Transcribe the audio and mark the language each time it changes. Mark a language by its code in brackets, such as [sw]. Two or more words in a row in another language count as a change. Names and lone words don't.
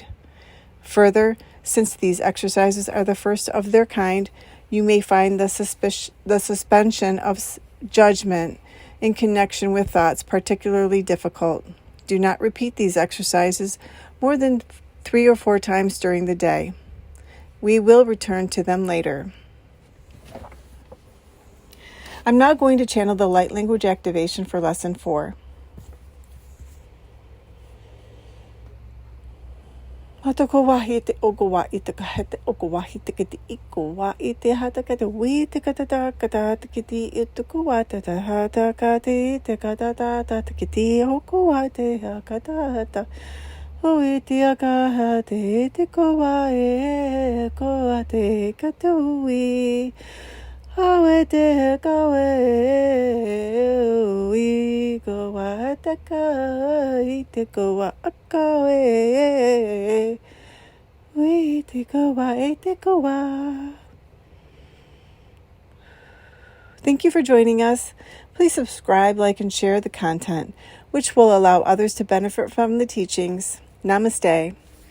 [en] Further, since these exercises are the first of their kind, you may find the suspension of judgment in connection with thoughts particularly difficult. Do not repeat these exercises more than 3 or 4 times during the day. We will return to them later. I'm now going to channel the light language activation for Lesson 4. Hatako wahi te ogo wa ite ka hete ogo wahi te kiti iko wa ite hata ka te wi te ka ta ta ka ta te kiti ituku wa ta ta hata ka te te ka ta ta ta te kiti oko wa te ha ka ta hata o ite a ka ha te te ko wa e ko wa te ka te ui hawe te ka we ko wa ta ka ite ko wa ka we te ko wa e te ko wa. Thank you for joining us. Please subscribe, like, and share the content, which will allow others to benefit from the teachings. Namaste.